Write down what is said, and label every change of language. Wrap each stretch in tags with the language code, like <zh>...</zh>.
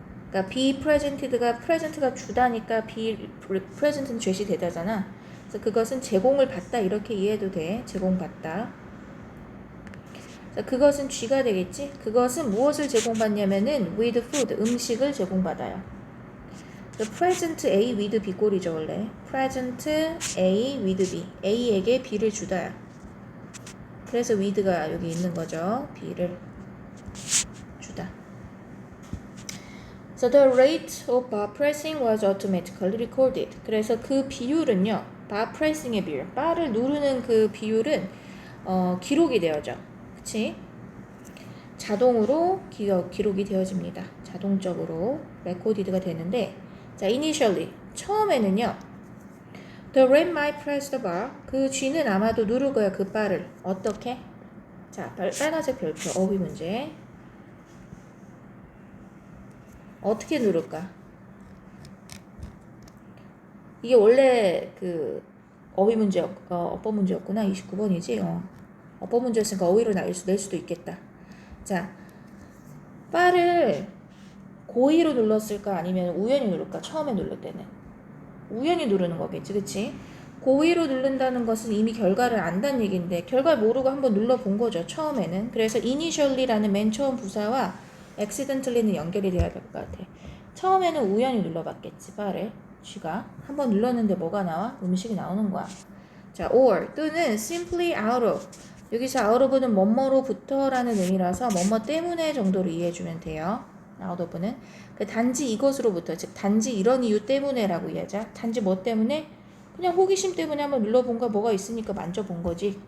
<ko>그러니까 be present가 주다니까 be present는 제시되다잖아. 그래서 그것은 제공을 받다 이렇게 이해해도 돼. 제공받다. 그것은 쥐가 되겠지. 그것은 무엇을 제공받냐면은</ko> <en>with food,</en> <ko>음식을 제공받아요.</ko> <en>present A with B</en> <ko>꼴이죠, 원래.</ko> <en>present A with B.</en> <ko>A에게 B를 주다. 그래서 with가 여기 있는 거죠. B를 주다.</ko> <en>So the rate of bar pressing was automatically recorded.</en> <ko>그래서 그 비율은요, bar pressing의 비율, 바를 누르는 그 비율은 기록이 되어져. 그치? 자동으로 기록이 되어집니다. 자동적으로 레코디드가 되는데, 자, initially 처음에는요.</ko> <en>The rat might press the bar.</en> <ko>그 쥐는 아마도 누를 거야. 그 바를. 어떻게? 자, 빨간색 별표 어휘 문제. 어떻게 누를까? 이게 원래 그 어휘 문제, 어법 문제였구나. 29번이지. 어법 문제였으니까 어휘로 낼 수도 있겠다. 자, 바를 고의로 눌렀을까 아니면 우연히 누를까? 처음에 누를 때는 우연히 누르는 거겠지, 그치? 고의로 누른다는 것은 이미 결과를 안다는 얘기인데 결과를 모르고 한번 눌러본 거죠, 처음에는. 그래서 initially라는 맨 처음 부사와 accidentally는 연결이 돼야 될 것 같아. 처음에는 우연히 눌러봤겠지, 바를. 쥐가 한번 눌렀는데 뭐가 나와? 음식이 나오는 거야.</ko> <en>자, or 또는 simply out of.</en> <ko>여기서 out of는 뭐뭐로부터라는 의미라서 뭐뭐 때문에 정도로 이해해주면 돼요. out of는 그 단지 이것으로부터, 즉 단지 이런 이유 때문에라고 이해하자. 단지 뭐 때문에? 그냥 호기심 때문에 한번 눌러본가 뭐가 있으니까 만져본 거지.</ko>